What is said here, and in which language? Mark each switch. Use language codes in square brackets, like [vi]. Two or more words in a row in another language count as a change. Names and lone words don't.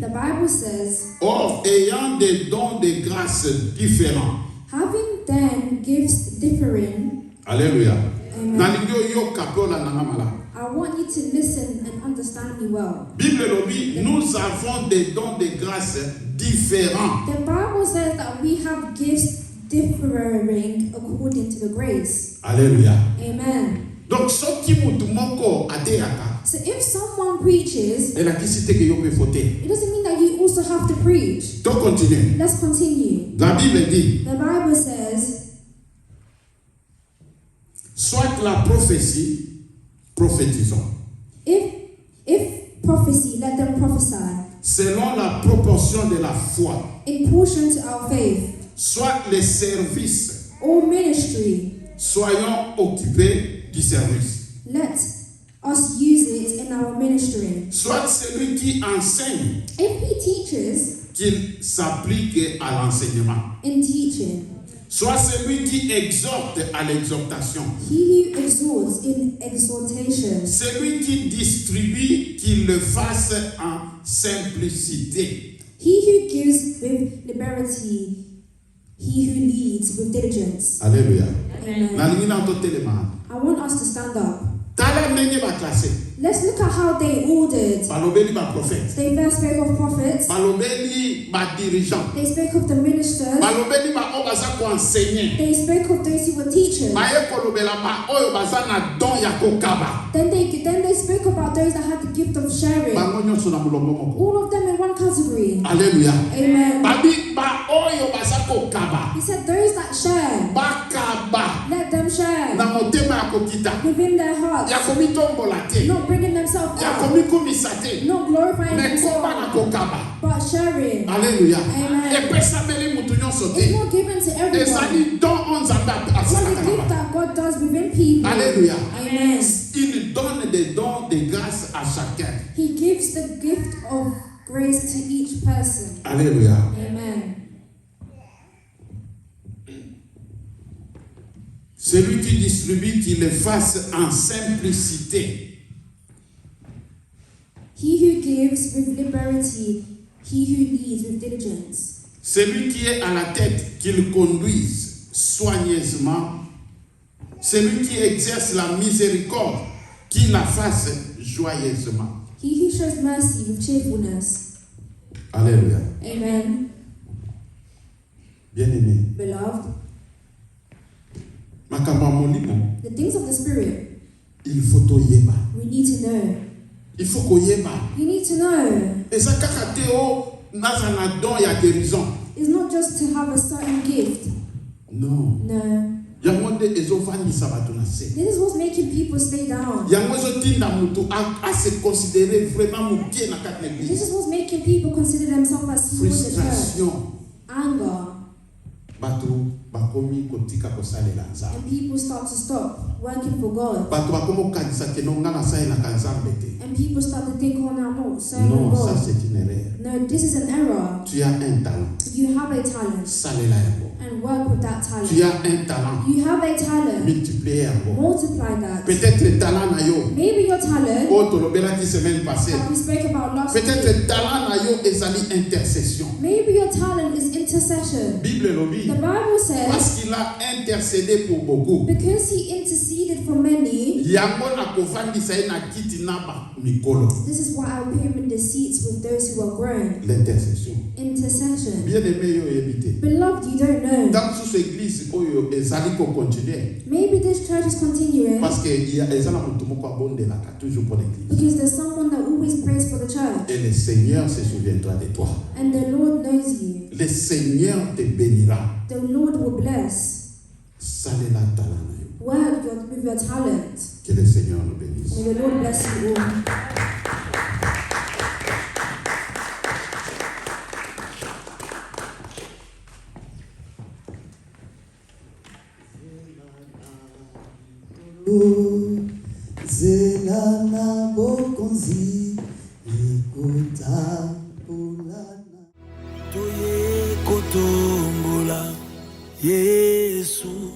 [en] The Bible says, [fr] or ayant des dons de grâce différents. [en] having then gifts differing, Alléluia. Amen. [ln] Nalingi oyoka mpe olandanga malamu. [en] I want you to listen and understand me well. [fr] Bible elobi, nous avons des dons de grâce différents. [en] The Bible says that we have gifts differing according to the grace. Alléluia. Amen. [ln] Donc soki mutu moko ateyaka, [en] So if someone preaches, [ln] elakisi te ke yo mpe faut te. [en] it doesn't mean that you also have to preach. To continue. Let's continue. [fr] La Bible dit, [en] The Bible says, [fr] soit la prophétie, prophétisons. [en] if prophecy, let them prophesy [fr] Selon la proportion de la foi, [en] in portion to our faith, [fr] soit les services, [en] or ministry. [fr] soyons occupés du service. [en] Let us use it in our ministry. [fr] Soit celui qui enseigne, [en] If he teaches, [fr] qu'il s'applique à l'enseignement. [en] in teaching, [fr] soit celui qui exhorte à l'exhortation, [en] He who exhorts in exhortation, [fr] celui qui distribue, qu'il le fasse en simplicité. [en] he who gives with liberty, he who leads with diligence. Alléluia. Amen. [ln] Nalingi na ototelema. [en] I want us to stand up. [ln] Tala ndenge baklase. [en] Let's look at how they ordered. [ln] Balobeli ba prophète. [en] They first spoke of prophets, [ln] Balobeli ba dirigeant. [en] they spoke of the ministers, [ln] Balobeli ba oyo baza koenseigner. [en] they spoke of those who were teachers. [ln] Baye kolobela ba oyo baza na don ya kokaba. [en] Then they spoke about those that had the gift of sharing. [ln] Bango nyonso na mulongo moko. [en] All of them in one category. Alléluia. Amen. [ln] Babi ba oyo baza kokaba. [en] He said those that share, [ln] Bakaba [en] let them share [ln] na motema ya kokita. [en] within their hearts, [ln] Ya komitombola te. [en] not bringing themselves [ln] Ya [en] up, [ln] komikumisa te. [en] not glorifying [ln] Me koba na [en] themselves, [ln] kokaba. [en] but sharing. Alléluia. Amen. [ln] Epesameli mutu nyonso [en] It's [ln] te. [en] not given to everyone. [ln] Ezali don on nzambe [en] It's not [ln] asala [en] the gift [ln] kana. [en] that God does within people. Alléluia. Amen. [fr] Il donne des dons de grâce à chacun. [en] He gives the gift of grace to each person. Alléluia. Amen. [fr] Celui qui distribue, qu'il le fasse en simplicité. [en] He who gives with liberty, he who leads with diligence. [fr] Celui qui est à la tête, qu'il conduise soigneusement. Celui qui exerce la miséricorde, qu'il la fasse joyeusement. [en] He who shows mercy with cheerfulness. Alléluia. Amen. [fr] Bien-aimé. [en] Beloved, [ln] Makambo ya molimo, [en] the things of the Spirit, [fr] il faut toyeba. [en] we need to know. [fr] Il faut koyeba. [en] You need to know. [ln] Eza kaka te o naza na don ya guérison. [en] It's not just to have a certain gift. [fr] Non. [en] No. [ln] Yango nde ezovandisa bato na se. [en] This is what's making people stay down. [ln] Yango ezotinda mutu a [fr] se considérer vraiment [ln] mokie na kati na [en] This [ln] église. [en] is what's making people consider themselves as small in the church. Frustration. Anger. [ln] Bato bakomi kotika kosalela nzambe. [en] And people start to stop working for God. [ln] Bato bakomi kokanisa ke no nga nasalelaka nzambe te. [en] And people start to think, oh, now I'm not serving [fr] Non, ça [en] God. [fr] c'est une erreur. [en] No, this is an error. [fr] Tu as un talent. [en] You have a talent [ln] Salela yango. [en] and work with that [fr] Tu [en] talent. [fr] as un talent. [en] You have a talent. [ln] Multiplier yango. [en] Multiply that. [fr] Peut-être le talent [ln] na yo. [en] Maybe your talent, [fr] Oh, tolobelaki semaine passée. [en] that we spoke about last [fr] Peut-être [en] week. [fr] le [ln] talent na yo ezali intercession. [en] Maybe your talent is intercession. [ln] Bible lobi. [en] The Bible says, [fr] Parce qu'il a intercédé pour beaucoup. [en] because he interceded for many, [ln] Yango na kovandisa ye na kiti na ba mikolo. [en] this is why I will put him in the seats with those who are grown. [fr] L'intercession. [en] Intercession. [fr] Bien aimé [ln] yo yebite. [en] Beloved, you don't know. [fr] Dans sous église [ln] oyo ezali ko continuer. [en] Maybe this church is continuing [fr] Parce que il y a [ln] ezala mutu moko abondelaka [fr] toujours pour l'église. [en] because there's someone that always prays for the church. [fr] Et le Seigneur se souviendra de toi. [en] And the Lord knows you. [fr] Le Seigneur te bénira. [en] The Lord will bless. [ln] Salela talent na yo. [en] Work with your talent. [fr] Que le Seigneur nous bénisse. [en] May the Lord bless you all. [ln] Zelana bokonzi ekota polana toye kotombola Yesu